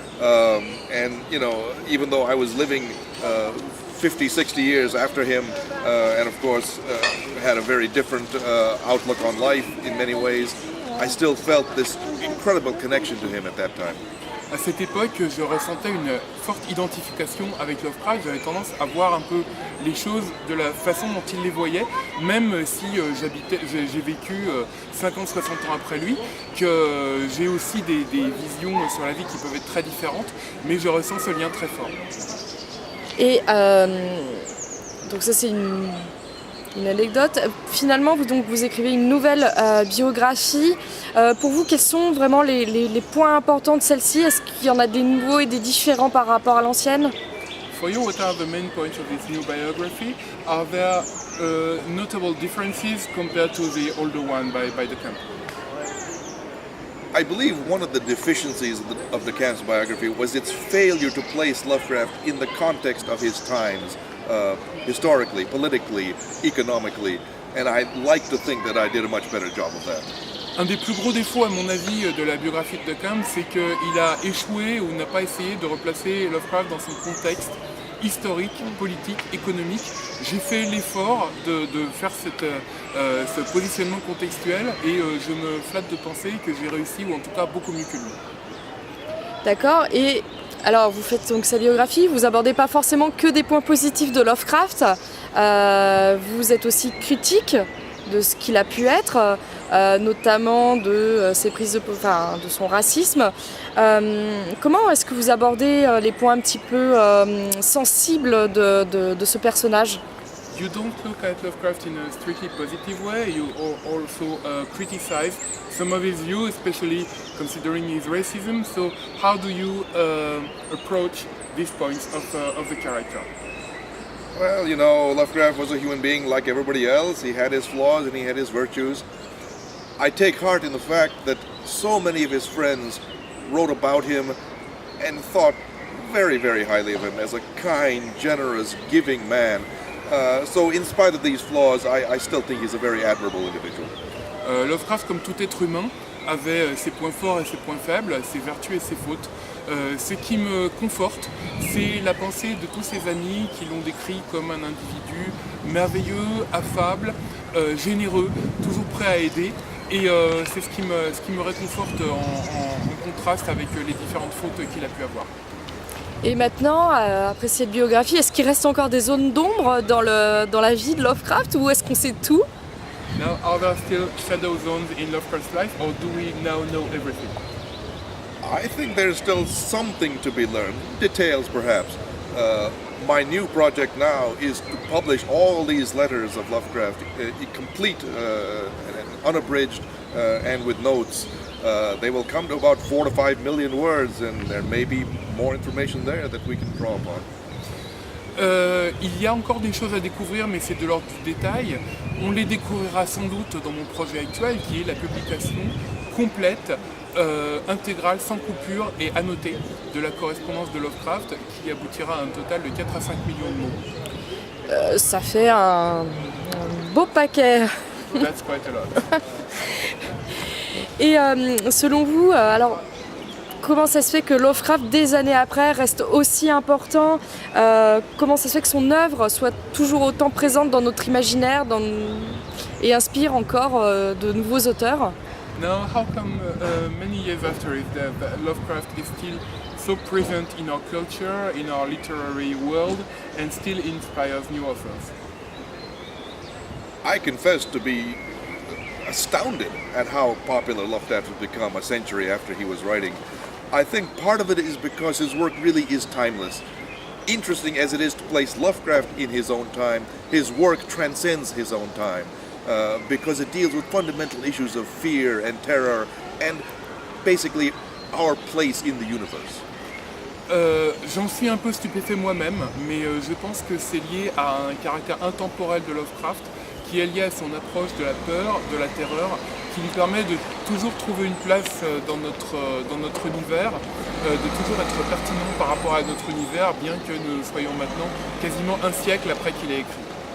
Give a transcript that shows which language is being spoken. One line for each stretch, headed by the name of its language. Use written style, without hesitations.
English: And, you know, even though I was living 50, 60 years after him, and of course had a very different outlook on life in many ways, I still felt this incredible connection to him at that time.
French: À cette époque, je ressentais une forte identification avec Lovecraft. J'avais tendance à voir un peu les choses de la façon dont il les voyait, même si j'ai vécu 50, 60 ans après lui, que j'ai aussi des visions sur la vie qui peuvent être très différentes, mais je ressens ce lien très fort. Et donc ça c'est une anecdote. Finalement, vous écrivez une nouvelle biographie. Pour vous, quels sont vraiment les points importants de celle-ci? Est-ce qu'il y en a des nouveaux et des différents par rapport à l'ancienne?
English: For you, what are the main points of this new biography? Are there notable differences compared to the older one by the camp? I believe one of the deficiencies of the Camp's biography was its failure to place Lovecraft in the context of his times, historically, politically, economically, and I'd like to think that I did a much better job of that.
French: Un des plus gros défauts, à mon avis, de la biographie de Camp, c'est qu'il a échoué ou n'a pas essayé de replacer Lovecraft dans son contexte historique, politique, économique. J'ai fait l'effort de faire ce positionnement contextuel et je me flatte de penser que j'ai réussi, ou en tout cas beaucoup mieux que lui. D'accord, et alors vous faites donc sa biographie, vous abordez pas forcément que des points positifs de Lovecraft, vous êtes aussi critique de ce qu'il a pu être, notamment de ses prises de son racisme. Comment est-ce que vous abordez les points un petit peu sensibles de ce personnage?
English: You don't look at Lovecraft in a strictly positive way, you also criticize some of his views, especially considering his racism. So how do you approach these points of the character? Well, you know, Lovecraft was a human being like everybody else. He had his flaws and he had his virtues. I take heart in the fact that so many of his friends wrote about him and thought very, very highly of him as a kind, generous, giving man. So in spite of these flaws, I still think he's a very admirable individual.
French: Lovecraft, comme tout être humain, avait ses points forts et ses points faibles, ses vertus et ses fautes. Ce qui me conforte, c'est la pensée de tous ses amis qui l'ont décrit comme un individu merveilleux, affable, généreux, toujours prêt à aider. Et c'est ce qui me réconforte en contraste avec les différentes fautes qu'il a pu avoir. Et maintenant, après cette biographie, est-ce qu'il reste encore des zones d'ombre dans la vie de Lovecraft ou est-ce qu'on sait tout?
English: Now, are there still shadow zones in Lovecraft's life, or do we now know everything? I think there's still something to be learned, details perhaps. My new project now is to publish all these letters of Lovecraft, complete and unabridged and with notes. They will come to about 4 to 5 million words, and there may be more information there that we can draw upon.
French: Il y a encore des choses à découvrir, mais c'est de l'ordre du détail. On les découvrira sans doute dans mon projet actuel, qui est la publication complète, intégrale, sans coupure et annotée de la correspondance de Lovecraft, qui aboutira à un total de 4 à 5 millions de mots. Ça fait un beau paquet.
English: That's quite a lot.
French: Et selon vous, alors comment ça se fait que Lovecraft, des années après, reste aussi important? Comment ça se fait que son œuvre soit toujours autant présente dans notre imaginaire et inspire encore de nouveaux auteurs?
English: Now, how come many years after it, Lovecraft is still so present in our culture, in our literary world, and still inspires new authors? I confess to be astounded at how popular Lovecraft has become a century after he was writing. I think part of it is because his work really is timeless. Interesting as it is to place Lovecraft in his own time, his work transcends his own time because it deals with fundamental issues of fear and terror and basically our place in the universe.
French: J'en suis un peu stupéfait moi-même, mais je pense que c'est lié à un caractère intemporel de Lovecraft qui est lié à son approche de la peur, de la terreur, qui nous permet de toujours trouver une place dans notre univers, de toujours être pertinent par rapport à notre univers, bien que nous soyons maintenant quasiment un siècle après qu'il ait écrit.